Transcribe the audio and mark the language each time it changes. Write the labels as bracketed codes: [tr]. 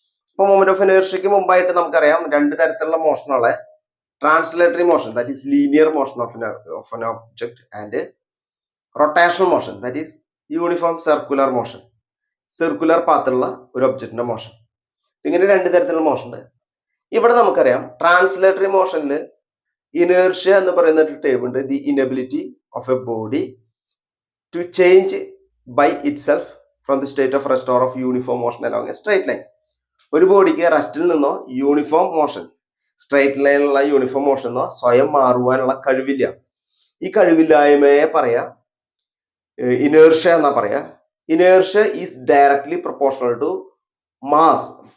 [ml] ഇപ്പൊ moment of ഇനേർഷ്യക്ക് മുമ്പായിട്ട് നമുക്കറിയാം രണ്ട് തരത്തിലുള്ള മോഷനുകളെ translatory motion [en] that is linear motion of an object [ml] and rotational motion [en] that is uniform circular motion, [ml] circular പാത്തുള്ള ഒരു ഒബ്ജക്റ്റിന്റെ മോഷൻ. ഇങ്ങനെ രണ്ട് തരത്തിലുള്ള മോഷൻ ഉണ്ട്. ഇവിടെ നമുക്കറിയാം ട്രാൻസ്ലേറ്ററി മോഷനിൽ ഇനേർഷ്യ എന്ന് പറയുന്ന ഒരു ടേം ഉണ്ട്. [en] The inability of a body to change by itself from the state of rest or of uniform motion along a straight line. [ml] ഒരു ബോഡിക്ക് റെസ്റ്റിൽ നിന്നോ uniform motion straight ലൈനിലുള്ള uniform motion എന്നോ സ്വയം മാറുവാനുള്ള കഴിവില്ല. ഈ കഴിവില്ലായ്മയെ പറയാ ഇനേർഷ്യ എന്നാ പറയാ. [en] Inertia is directly proportional to mass.